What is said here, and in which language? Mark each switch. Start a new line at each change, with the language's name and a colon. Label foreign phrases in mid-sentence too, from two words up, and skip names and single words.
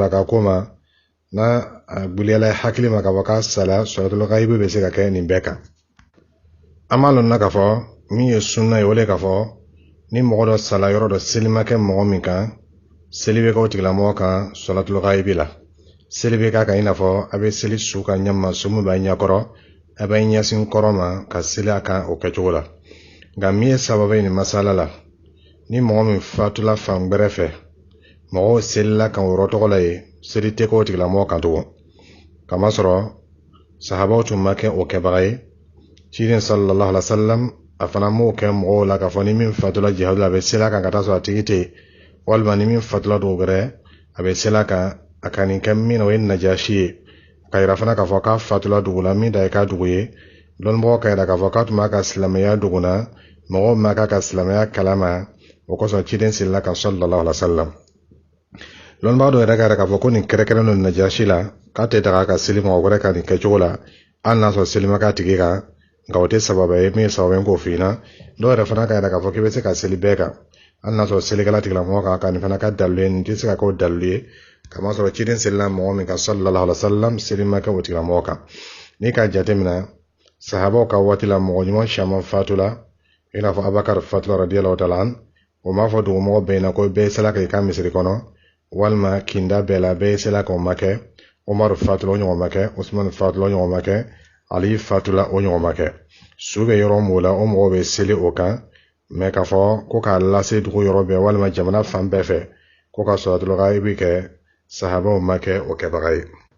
Bambara: a ka ko ma n'a a gbiliyala hakili ma k'a fɔ k'a sala
Arabic: صلاة الغائب
Bambara: bɛ se ka kɛ nin bɛɛ kan an b'a lɔn na k'a fɔ min ye sunna ye o le k'a fɔ ni mɔgɔ dɔ sala yɔrɔ dɔ seli ma kɛ mɔgɔ min kan seli bɛ kɛ o tigilamɔgɔ kan
Arabic: صلاة الغائب
Bambara: la seli bɛ k'a kan i n'a fɔ a bɛ seli su kan ɲama su min b'a ɲɛkɔrɔ a bɛ ɲɛsin kɔrɔ ma ka seli a kan o kɛcogo la nka min ye sababu ye nin masala la ni mɔgɔ min fatula fan gbɛrɛ fɛ mɔgɔw selila kan o yɔrɔ tɔgɔ la ye seli tɛ kɛ o tigilamɔgɔ kan tugun kamasɔrɔ sahabaw tun ma kɛ o kɛbaga ye ciden
Arabic: صلى الله عليه وسلم
Bambara: a fana m'o kɛ mɔgɔw la k'a fɔ ni min fatula jihadu la a bɛ seli a kan ka taa sɔrɔ a tigi tɛ yen walima ni min fatula dɔw wɛrɛ a bɛ seli a kan a ka nin kɛ min na o ye najashi ye ka yira fana k'a fɔ k'a fatula dugu la min da ye k'a dugu ye dɔnnibagaw ka yira k'a fɔ k'a tun b'a ka silamɛya dugu na mɔgɔw ma k'a ka silamɛya kalama o kosɔn ciden selila kan
Arabic: صلى الله عليه وسلم
Bambara: dɔnnibaga dɔ yɛrɛ ka yira k'a fɔ ko nin kɛrɛkɛrɛn don najashi la k'a tɛ daga ka seli mɔgɔ wɛrɛ ka nin kɛcogo la hali n'a sɔrɔ seli ma k'a tigi kan nka o tɛ sababa ye min ye sababa ye k'o f'i ɲɛna dɔw yɛrɛ fana ka yira k'a fɔ k'i bɛ se ka seli bɛɛ kan hali n'a sɔrɔ selikɛla tigilamɔgɔ kan ka nin fana ka dalilu ye nin tɛ se ka kɛ o dalilu ye kamasɔrɔ ciden selila mɔgɔ min kan
Arabic: صلى الله عليه وسلم
Bambara: seli ma kɛ o tigilamɔgɔ kan n'i ka jate minɛ sahabaw ka waati la mɔgɔ ɲuman caman fatula i n'a fɔ Abubakar fatula
Arabic: رضي الله تعالى
Bambara: an o m'a fɔ dugumɔgɔ bɛɛ ɲɛna ko bɛɛ sela ka i ka misiri kɔnɔ walima kinda bɛɛ la bɛɛ sela ka o ma kɛ Umaru fatula o ɲɔgɔn ma kɛ Usman fatula o ɲɔgɔn ma kɛ Ali fatula o ɲɔgɔn ma kɛ su bɛ yɔrɔ min la o mɔgɔw bɛ seli o kan mɛ k'a fɔ ko k'a lase dugu yɔrɔ bɛɛ walima jamana fan bɛɛ fɛ ko ka
Arabic: صلاة الغائب
Bambara: kɛ sahabaw ma kɛ o kɛbaga ye